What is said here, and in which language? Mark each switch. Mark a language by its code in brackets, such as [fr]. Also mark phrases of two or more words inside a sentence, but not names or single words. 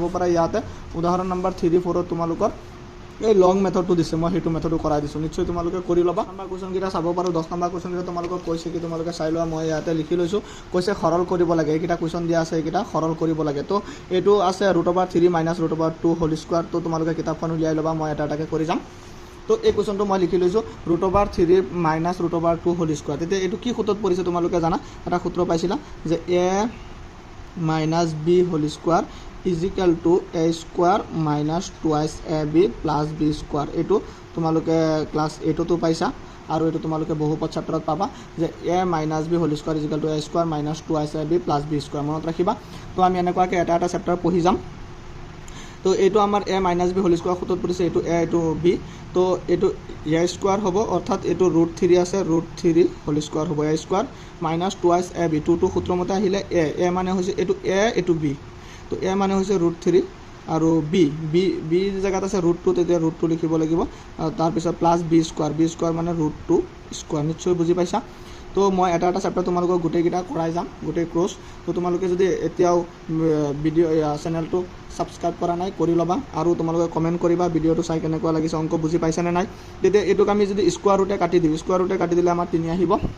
[as] পাৰা ইয়াতে উদাহৰণ নম্বৰ 3 4 ত তোমালোকৰ এই লং মেথডটো দিছে মই হেতু মেথডটো কৰাই দিছো নিশ্চয় তোমালোকে কৰি লবা নম্বৰ কোৱেশ্চন কিটা চাব পাৰো 10 নম্বৰ কোৱেশ্চন কিটা তোমালোকে কৈছে কি তোমালোকে চাই লোৱা মই ইয়াতে লিখি লৈছো কৈছে সৰল কৰিব লাগে এইকিটা কোৱেশ্চন দিয়া আছে এইকিটা সৰল কৰিব লাগে তো এটো আছে √3 - √2 [en] whole square [as] তো তোমালোকে কিতাপখন উলিয়াই লবা মই এটা এটাকে কৰি যাম তো এই কোৱেশ্চনটো মই লিখি লৈছো √3 - √2 [en] whole square [as] তেতিয়া এটো কি সূত্ৰত পৰিছে তোমালোকে জানা এটা সূত্ৰ পাইছিলা যে a [en] - b whole square is equal to a square minus twice ab plus b square [as] এটো তোমালোকে ক্লাস 8 তো পাইছা আৰু এটো তোমালোকে বহুপদ চেপ্টাৰত পাবা যে [en] a minus b whole square is equal to a square minus twice ab plus b square [as] মনত ৰাখিবা তো আমি এনেকুৱাকৈ এটা এটা চেপ্টাৰ পঢ়ি যাম তো এটো আমাৰ [en] a minus b whole square [as] সূত্ৰত পৰিছে এটো a এটো b তো এটো a square হ'ব অৰ্থাৎ এটো √3 আছে √3 [en] whole square [as] হ'ব [en] a square minus twice ab [as] 2 টো সূত্ৰ মতে আহিলে a মানে হৈছে এটো a এটো b তো এ মানে হৈছে √3 আৰু বি জায়গাত আছে √2 তেতিয়া √2 লিখিব লাগিব তাৰ পিছত [en] plus b square [as] মানে √2 স্কয়াৰ নিশ্চয় বুজি পাইছা তো মই এটা এটা চেপ্টাৰ তোমালোকক গোটেই কিটা কৰাই যাম গোটেই ক্ৰস তো তোমালোকে যদি এতিয়াও ভিডিও চেনেলটো সাবস্ক্ৰাইব কৰা নাই কৰি লবা আৰু তোমালোকে কমেন্ট কৰিবা ভিডিওটো চাই কেনেকুৱা লাগিছে অংক বুজি পাইছা নে নাই তেতিয়া এটোক আমি যদি স্কয়াৰ ৰুটে কাটি দিম স্কয়াৰ ৰুটে কাটি দিলে আমাৰ 3 আহিব